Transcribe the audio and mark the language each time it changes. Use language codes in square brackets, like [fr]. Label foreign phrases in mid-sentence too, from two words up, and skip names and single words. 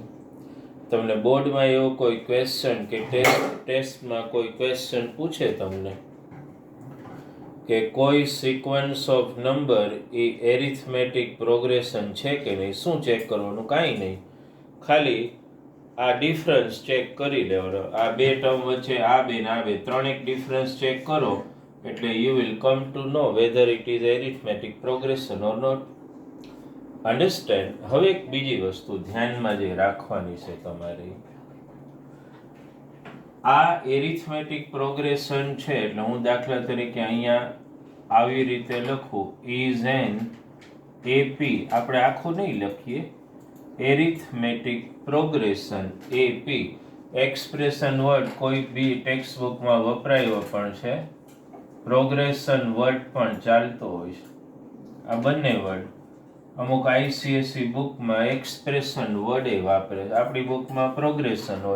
[gu] તમને બોર્ડમાં એવો કોઈ ક્વેશ્ચન કે ટેસ્ટમાં કોઈ ક્વેશ્ચન પૂછે તમને કે કોઈ [en] sequence of number [gu] એ [en] arithmetic progression [gu] છે કે નહીં, શું ચેક કરવાનું? કાંઈ નહીં, ખાલી આ ડિફરન્સ ચેક કરી લેવાનો. આ બે ટર્મ વચ્ચે આ બે ને આ બે ત્રણેક ડિફરન્સ ચેક કરો એટલે [en] you will come to know whether it is arithmetic progression or not. Understand? [gu] હવે એક બીજી વસ્તુ ધ્યાનમાં જે રાખવાની છે તમારે, આ [en] arithmetic progression [gu] છે એટલે હું દાખલા તરીકે અહીંયા આવી રીતે લખું, [en] is an AP. [gu] આપણે આખું નહીં લખીએ, [en] arithmetic progression [gu] AP. [en] expression word [gu] કોઈ બી ટેક્સ્ટ બુકમાં વપરાયો પણ છે, [en] progression word [gu] પણ ચાલતો હોય છે. આ બંને વર્ડ અમુક ICSE બુકમાં એક્સપ્રેશન વર્ડે વાપરે છે, આપણી બુકમાં પ્રોગ્રેશન હોય.